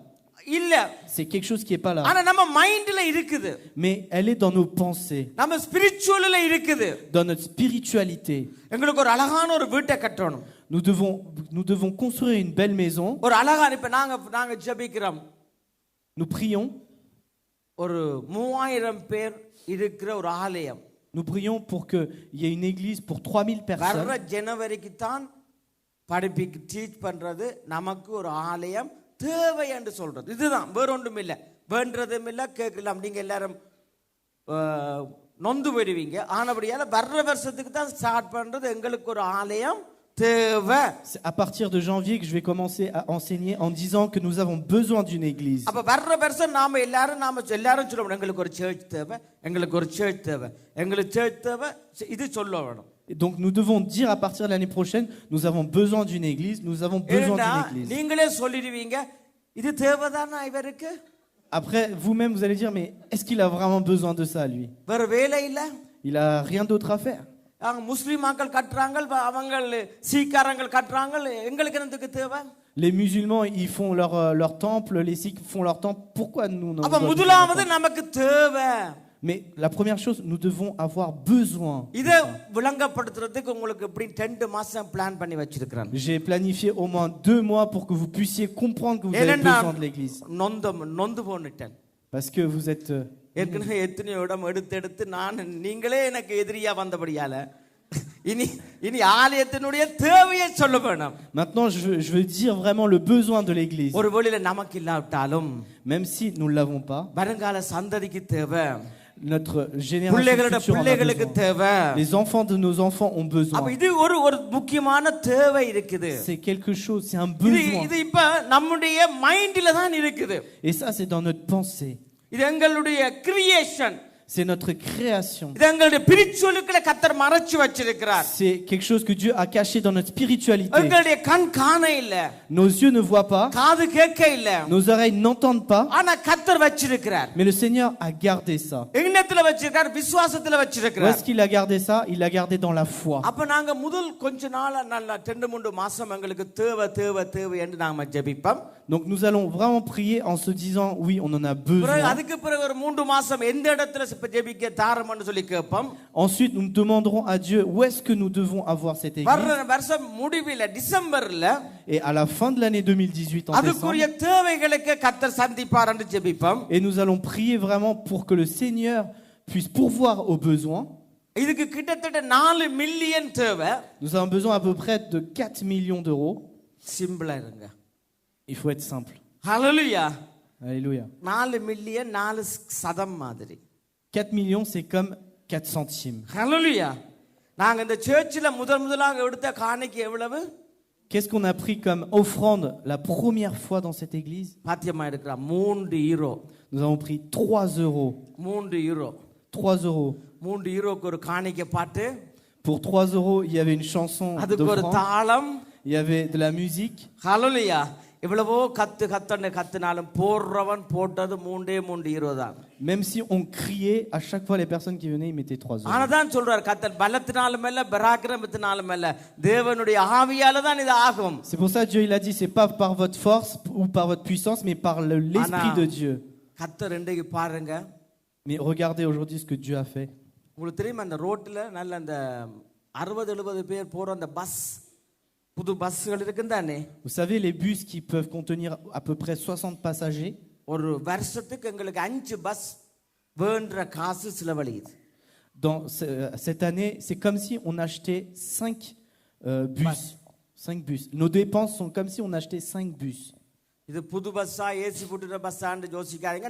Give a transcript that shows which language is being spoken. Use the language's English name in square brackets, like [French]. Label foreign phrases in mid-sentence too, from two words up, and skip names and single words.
[Tamil] இல்ல. [French] C'est quelque chose qui est pas là. [Tamil] ஆனா நம்ம மைண்ட்ல இருக்குது. [French] Mais elle est dans nos pensées, [Tamil] நம்ம ஸ்பிரிச்சுவல்ல இருக்குது. [French] dans notre spiritualité. [Tamil] எங்களுக்கு ஒரு அழகான ஒரு வீட்டை கட்டணும். [French] Nous devons construire une belle maison. [Tamil] ஒரு அழகான, இப்ப நாங்க ஜெபிக்கிறோம், [French] Nous prions. [Tamil] ஒரு 3000 பேர் இருக்கிற ஒரு ஆலயம். [French] Nous prions pour qu'il y ait une église pour 3000 [Tamil] வர்ற [French] personnes. [Tamil] ஜனவரிக்கு தான் படிப்பிக்கு டீச் பண்றது, நமக்கு ஒரு ஆலயம் தேவை என்று சொல்றது. இதுதான், வேற ஒன்றும் இல்லை. வேண்டதும் இல்லை, கேட்கலாம். நீங்க எல்லாரும் நொந்து போயிடுவீங்க. ஆனபடியால வர்ற வருஷத்துக்கு தான் ஸ்டார்ட் பண்றது, எங்களுக்கு ஒரு ஆலயம் தேவை. [French] C'est à partir de janvier que je vais commencer à enseigner en disant que nous avons besoin d'une église. [Tamil] அப்ப வர்ற வருஷம் நாம எல்லாரும் சொல்லுவோம், எங்களுக்கு ஒரு சர்ச் தேவை, எங்களுக்கு ஒரு சர்ச் தேவை, எங்களுக்கு சர்ச் தேவை, இது சொல்ல வேணும். [French] Et donc nous devons dire à partir de l'année prochaine, nous avons besoin d'une église, nous avons besoin d'une église. [Tamil] நீங்களே சொல்லிடுவீங்க, இது தேவைதானா இவருக்கு? [French] Après, vous-même, vous allez dire, mais est-ce qu'il a vraiment besoin de ça, lui? [Tamil] வேற வேலை இல்ல. [French] Il a rien d'autre à faire. [Tamil] முஸ்லிம் மக்கள் கட்டுறாங்க, அவங்க சீக்காரங்கள் கட்டுறாங்க, எங்களுக்கு என்னத்துக்கு தேவை? [French] Les musulmans, ils font leur temple, les sikhs font leur temple. Pourquoi nous n'en [Tamil] அப்ப [French] avons pas [Tamil] முதலாவது [French] besoin? [Tamil] நமக்கு தேவை. [French] Mais la première chose, nous devons avoir besoin. [Tamil] இத விளங்கப்படுத்துறதுக்கு உங்களுக்கு எப்படி 2 மாசம் பிளான் பண்ணி வச்சிருக்கேன். [French] J'ai planifié au moins 2 mois pour que vous puissiez comprendre que vous avez besoin de l'église. [Tamil] நொந்து போனிட்டேன். [French] Parce que vous êtes... [Tamil] ஏற்கனவே எத்தனையோ இடம் எடுத்து நீங்களே எனக்கு எதிரியா வந்தபடியால இனி ஆலயத்தினுடைய தேவையை சொல்ல வேணும். [French] Maintenant, je veux dire vraiment le besoin de l'église. [Tamil] ஒரு வேளையில நமக்கு இல்லாவிட்டாலும், [French] Même si nous ne l'avons pas, [Tamil] வருங்கால சந்ததிக்கு தேவை, [French] notre génération [Tamil] பிள்ளைகளோட [French] future en a [Tamil] பிள்ளைகளுக்கு [French] besoin. [Tamil] தேவை. [French] Les enfants de nos enfants ont [Tamil] அப்ப [French] besoin. [Tamil] இது ஒரு முக்கியமான தேவை இருக்குது. [French] C'est quelque chose, c'est un [Tamil] இது [French] besoin. [Tamil] இது இப்ப நம்முடைய மைண்ட்ல தான் இருக்குது. [French] Et ça, c'est dans notre pensée. [Tamil] இது எங்களுடைய கிரியேஷன். [French] C'est notre création. [Tamil] இது எங்களுடைய ஸ்பிரிச்சுவலுக்குள்ள கர்த்தர் மறைச்சு வச்சிருக்கிறார். [French] C'est quelque chose que Dieu a caché dans notre spiritualité. [Tamil] எங்களுடைய கண் காண இல்ல, [French] Nos yeux ne voient pas, [Tamil] காது கேட்க இல்ல, [French] nos oreilles n'entendent pas, [Tamil] ஆனா கர்த்தர் வச்சிருக்கிறார். [French] mais le Seigneur a gardé ça. [Tamil] எண்ணத்துல வச்சிருக்கார், விசுவாசத்துல [French] Où [Tamil] வச்சிருக்கார். [French] est-ce qu'il a gardé ça? Il l'a gardé dans la foi. [Tamil] அப்ப நாங்க முதல் கொஞ்ச நாள் நல்லா 2-3 மாசம் எங்களுக்கு தேவை என்று நாம ஜெபிப்போம். [French] Donc nous allons vraiment prier en se disant oui, on en a besoin. [Tamil] அதுக்கு பிறகு ஒரு 3 மாசம் எந்த இடத்துல ஜெபிக்க தாரம்னு சொல்லி கேட்போம். [French] Ensuite, nous demanderons à Dieu où est-ce que nous devons avoir cette église. [Tamil] வர்ற வருஷம் முடிவில டிசம்பர்ல [French] Et à la fin de l'année 2018, en [Tamil] அதுக்குரிய [French] décembre, [Tamil] தேவைகளுக்கு கர்த்தர் சந்திப்பார் என்று ஜெபிப்போம். [French] et nous allons prier vraiment pour que le Seigneur puisse pourvoir aux besoins. [Tamil] இதுக்கு கிட்டத்தட்ட 4 மில்லியன் தேவை. [French] Nous avons besoin à peu près de 4 millions d'euros. [Tamil] சிம்பிளா இருங்க. [French] Il faut être simple. [Tamil] ஹalleluya. [French] Alléluia. [Tamil] 4 மில்லியன் 4 சதம் மாதிரி. [French] 4 millions, c'est comme 4 centimes. [Tamil] ஹalleluya. நாங்க இந்த சர்ச்சில் முதலாக எடுத்த காணிக்கை எவ்வளவு? [French] Qu'est-ce qu'on a pris comme offrande la première fois dans cette église? [Tamil] பாத்தியமா இருக்கிறா 3 யூரோ. [French] Nous avons pris 3 euros. [Tamil] 3 யூரோ. [French] 3 euros. [Tamil] 3 யூரோக்கு ஒரு காணிக்கை பாட்டு. [French] Pour 3 euros, il y avait une chanson [Tamil] அதுக்கு ஒரு [French] d'offrande. [Tamil] தாளம். [French] Il y avait de la musique. [Tamil] ஹalleluya. இவ்வளவோ கத்துனாலும் போடுறவன் போட்டது 3 யூரோ தான். [French] Même si on criait, à chaque fois les personnes qui venaient, ils mettaient 3 euros. [Tamil] ஆனதான் சொல்றார் கர்த்தர் பலத்தினாலும் அல்ல பராக்கிரமத்தினாலும் அல்ல தேவனுடைய ஆவியால தான் இது ஆகும். [French] C'est pour ça que Dieu il a dit, c'est pas par votre force ou par votre puissance, mais par l'esprit de Dieu. [Tamil] கர்த்தர் இன்றைக்கு பாருங்க. [French] Mais regardez aujourd'hui ce que Dieu a fait. [Tamil] உங்களுக்கு தெரியுமா அந்த ரோட்ல நல்ல அந்த 60-70 பேர் போற அந்த பஸ் புது பஸ்கள் இருக்குதானே? [French] Vous savez, les bus qui peuvent contenir à peu près 60 passagers. [Tamil] ஒரு வருஷத்துக்கு எங்களுக்கு 5 பஸ் வேண்ட காசு செலவழியுது. [French] Dans cette année, c'est comme si on achetait 5 bus. 5 bus. Nos dépenses sont comme si on achetait 5 bus. [Tamil] இது புது பஸ்ஸா ஏசி போட்டுற பஸ்ஸான்னு யோசிக்காதீங்க.